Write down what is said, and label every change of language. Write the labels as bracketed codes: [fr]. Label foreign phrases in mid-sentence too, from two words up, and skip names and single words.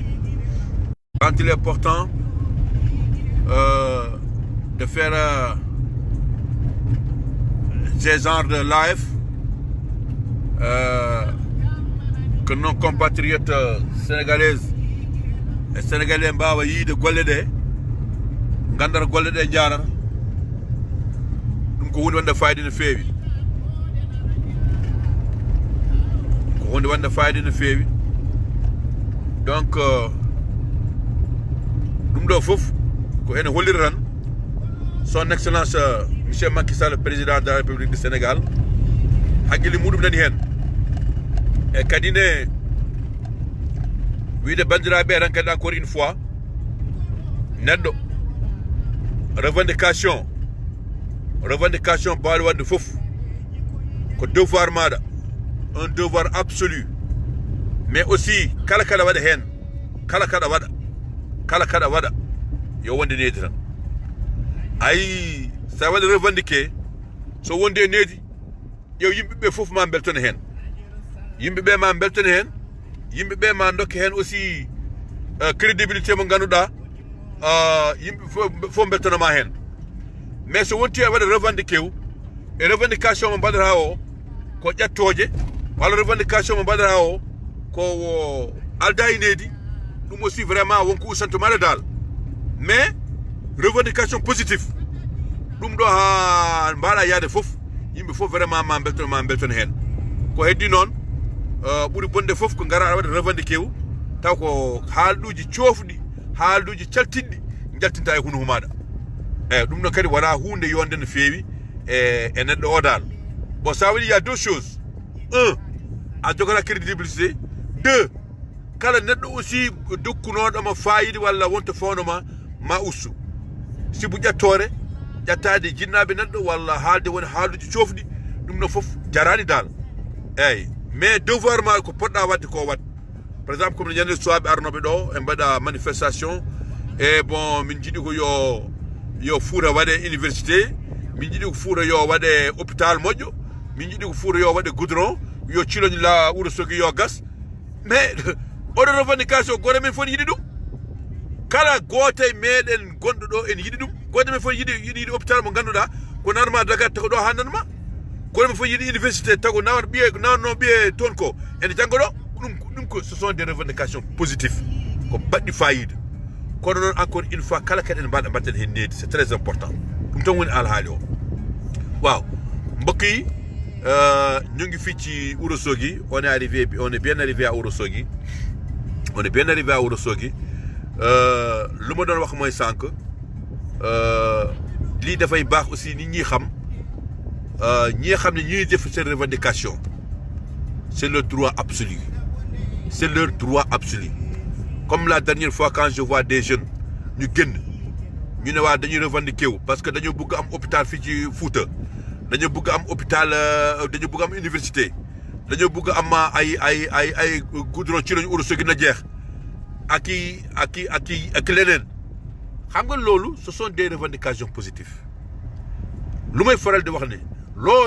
[fr] Quand il est important de faire ces genres de live, que nos compatriotes sénégalaises et sénégalais [ff] mbawa yiide golle ɗe gandara golle ɗe jarata ɗum ko hunde wonde fayida no feewi donc ɗum ɗo fof ko ene hollira tan [fr] son excellence monsieur Macky Sall, président de la République du Sénégal, [ff] hakkille muɗum nani hen e kadi ne wiide bandiraɓe tan kadi [fr] encore une fois [ff] neɗɗo revendication mbawi wadde foof ko devoir maɗa, [fr] un devoir absolu, mais aussi [ff] kala kaɗa waɗa hen, kala kaɗa waɗa yo wonde needi tan. Ayi sa waɗi revendiqué so wonde needi ƴeew yimɓeɓe fof ma beltone hen, yimɓeɓe ma dokke hen [fr] aussi crédibilité [ff] mo ganduɗa yimɓe fof beltonoma hen. Mais so wonti e waɗa revendiqué wu e revendication mo mbaɗata o ko ƴettoje, walla revendication mo mbaɗata o ko alda e needi, ɗum aussi vraiment wonko usantomade dal. [fr] Mais revendication positif [ff] ɗum ɗo ha mbaɗa yaade fof yimɓe fof vraiment ma belton hen ko heddi noon ɓuri bonde fof ko ngara waɗa revendiqué wu taw ko haalduji coofɗi haalduji caltiɗɗi jaltinta e hunuko maɗa eyyi ɗum ɗon kadi wona hunde yonde no feewi e neɗɗo o dal [fr] bon ça veut dire il y a deux choses [ff] un a jogata crédibilité deux kala neɗɗo aussi dokkunoɗoma fayida walla wonto fawnoma ma ustu sibu ƴettore ƴettade jinnaɓe neɗɗo walla haalde woni haalduji coofɗi ɗum ɗon foof jarani dal eyyi mais devoir ma ko poɗɗa wadde ko wat par [fr] exemple comme [ff] ñande suwaɓe arnoɓe ɗo e mbaɗa manifestation e bon min jiiɗi ko yo Fouta waɗe université min jiiɗi ko Fouta yo waɗe hôpital moƴƴo min jiiɗi ko Fouta yo waɗe goudron yo ciloñ la Wourossogui yo gas mais oɗo revendication goto men fof yiɗi ɗum kala gooto e meɗen gonɗo ɗo en yiɗi ɗum goto men fof yiɗi hôpital mo ganduɗa ko nanma Dakar tago ɗo ha nanma goto men fof yiɗi université tago nanno ɓiye toon ko ene janggo ɗo ɗum ko [fr] ce sont des revendications positives [ff] ko baɗɗi fayida kono noon [fr] encore une fois [ff] kala kadi en mbatten hen needi [fr] c'est très important [ff] ɗum tan woni alhaali o waaw [wo] mbokk yi ñu ngi fii ci Ourossogui [fr] on est bien arrivé à Ourossogui [wo] lu ma doon wax mooy sànq lii dafay baax aussi nit ñi xam ñi nga xam ne ñuy def seen revendication [fr] c'est leur droit absolu comme la dernière fois quand je vois des jeunes [wo] ñu génn ñu ne waa dañuy revendiquer wu [fr] parce que [wo] dañoo bëgg am hôpital fii ci Fouta dañoo bëgg am hôpital dañoo bëgg am université dañoo bëgg am ay goudron ci lañu Ourossogui na jeex ak leneen xam nga loolu [fr] ce sont des revendications positives [wo] lu may faral di wax ne looy